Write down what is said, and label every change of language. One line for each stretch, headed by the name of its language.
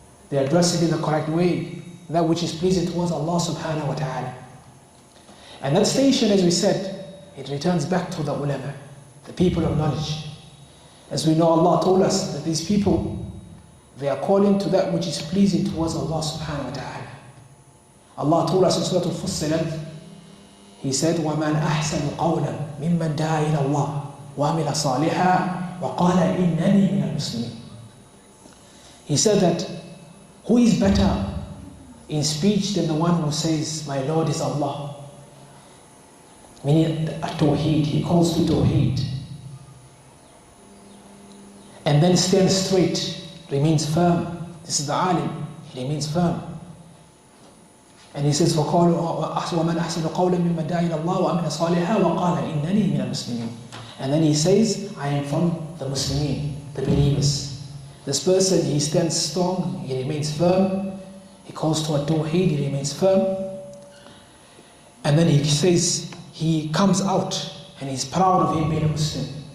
English: They address it in the correct way. That which is pleasing towards Allah subhanahu wa ta'ala. And that station, as we said, it returns back to the ulama, the people of knowledge. As we know, Allah told us that these people, they are calling to that which is pleasing towards Allah subhanahu wa ta'ala. Allah told us in Surah Al-Fussilat, He said,
Arabic: وَمَنْ أَحْسَنُ قَوْلًا مِمَّنْ دَعَا إِلَى اللَّهِ وَعَمِلَ صَالِحًا وَقَالَ إِنَّنِي مِنَ الْمُسْلِمِينَ.
English: He said that, who is better in speech than the one who says, my Lord is Allah? Meaning a tawheed, he calls to tawheed. And then stands straight, remains firm. This is the alim, he remains firm. And he says,
Arabic: وَمَنْ أَحْسَنُ قَوْلًا مِمَّنْ دَعَا إِلَى اللَّهِ وَعَمِلَ صَالِحًا وَقَالَ إِنَّنِي مِنَ الْمُسْلِمِينَ.
English: And then he says, I am from the Muslimin, the believers. This person, he stands strong, he remains firm. He calls to a tawheed, he remains firm. And then he says, he comes out and he's proud of him being a Muslim.